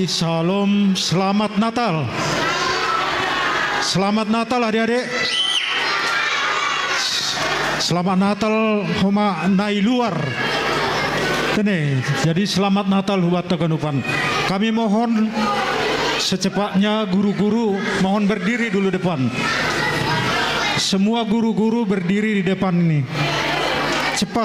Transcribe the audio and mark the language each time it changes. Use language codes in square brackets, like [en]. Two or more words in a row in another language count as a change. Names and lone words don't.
[id] Salam, selamat Natal. Selamat Natal adik-adik. Selamat Natal homa nai luar. Ini, jadi selamat Natal buat Teganupan. Kami mohon secepatnya guru-guru mohon berdiri dulu depan. Semua guru-guru berdiri di depan ini. Cepat.